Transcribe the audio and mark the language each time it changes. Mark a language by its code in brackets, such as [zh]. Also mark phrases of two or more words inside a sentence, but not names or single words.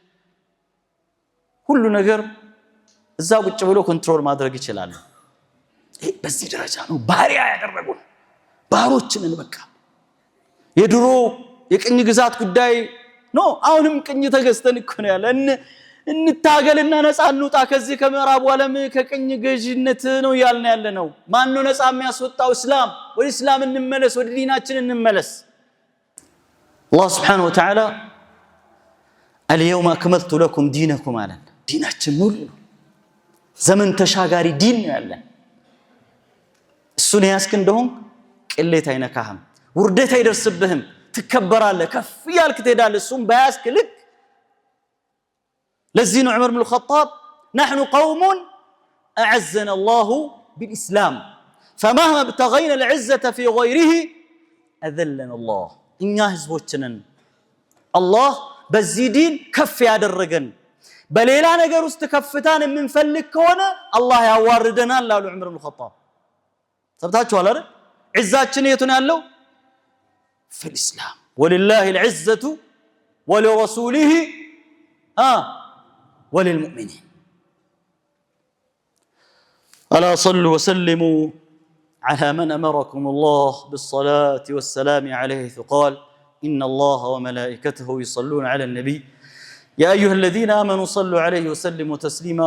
[am] ሁሉ ነገር እዛ ቁጭ ብሎ ኮንትሮል ማድረግ ይችላል። ይሄ በዚህ ደረጃ ነው ባሪያ ያደረጉን። ባሮችንን በቃ የድሮ የቅኝ ግዛት ጉዳይ ነው። አሁንም ቅኝ ተገዝተን እኮ ነው ያለ። እንታገልና ነፃ እንውጣ ከዚህ ከምዕራቡ ዓለም ከቅኝ ገዥነት ነው ያልን ያለ ነው። ማን ነው ነፃ የሚያስወጣው? እስላም። ወደ እስላም እንመለስ፣ ወደ ዲናችን እንመለስ። አላህ [ar] سبحانه وتعالى اليوم اكملت لكم دينكم [am] አለን። ዲናችን ሙሉ ዘመን ተሻጋሪ ዲን ነው ያለን። እሱን ያስክ እንደሆን ቅሌት አይነካህም፣ ውርደት አይደርስብህም፣ ትከበራለህ፣ ከፍ ያልክ ትሄዳለህ። እሱን ባያስክ ልክ ለዚህ ነው ዑመር ኢብኑ [ar] الخطاب نحن قوم اعزنا الله بالاسلام فمهما ابتغينا العزه في غيره اذلنا الله። [am] እኛ ህዝቦች ነን አላህ በዚህ ዲን ከፍ ያደረገን። በሌላ ነገር ውስጥ ከፍታን የምንፈልግ ከሆነ አላህ ያዋርደናል አሉ ዑመር ኢብኑ الخطاب። ሰምታችኋል አይደል? ዒዛችን የቱ ነው ያለው? [ar] في الاسلام ولله العزه ولرسوله وللمؤمنين. ألا صلوا وسلموا على من أمركم الله بالصلاة والسلام عليه قال إن الله وملائكته يصلون على النبي يا أيها الذين آمنوا صلوا عليه وسلموا تسليما.